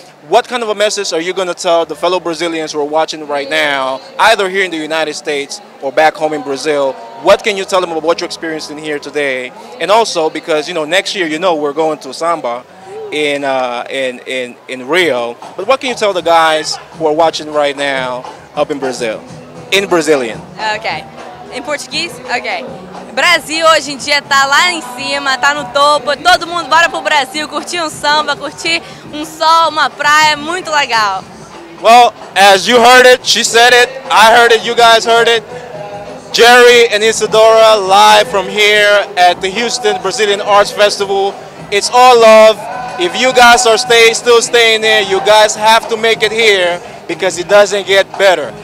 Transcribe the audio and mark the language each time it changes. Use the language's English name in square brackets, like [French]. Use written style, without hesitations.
[English] What kind of a message are you going to tell the fellow Brazilians who are watching right now, either here in the United States or back home in Brazil? What can you tell them about what you're experiencing here today? And also because, you know, next year, you know, we're going to Samba in Rio. But what can you tell the guys who are watching right now up in Brazil, in Brazilian? [Portuguese] Okay. Em português? Ok. Brasil hoje em dia tá lá em cima, tá no topo. Todo mundo bora pro Brasil, curtir um samba, curtir um sol, uma praia, muito legal. [English] Well, as you heard it, she said it, I heard it, you guys heard it. Jerry and Isadora live from here at the Houston Brazilian Arts Festival. It's all love. If you guys are still staying there, you guys have to make it here because it doesn't get better.